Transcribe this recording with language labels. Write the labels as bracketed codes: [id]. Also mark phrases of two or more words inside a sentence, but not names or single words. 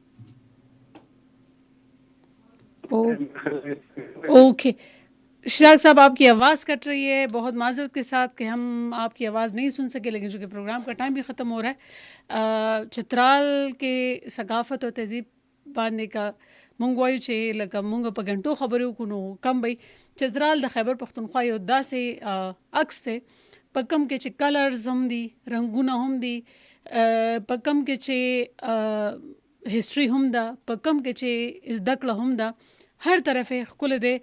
[ur] اوکے. اشتیاق صاحب آپ کی آواز کٹ رہی ہے، بہت معذرت کے ساتھ کہ ہم آپ کی آواز نہیں سن سکے، لیکن چونکہ پروگرام کا ٹائم بھی ختم ہو رہا ہے. چترال کے ثقافت اور تہذیب [ps] باندې کا مونږ وایو چې لکه مونږ په غنټو خبرې وکړو نو کم وي. چترال د خیبر پښتونخوا یو داسې عکس دی په کوم کې چې کلرز هم دي، رنګونه هم دي، په کوم کې چې هسټري هم ده، په کوم کې چې زده کړه هم ده، هر طرف یې ښکلی دی.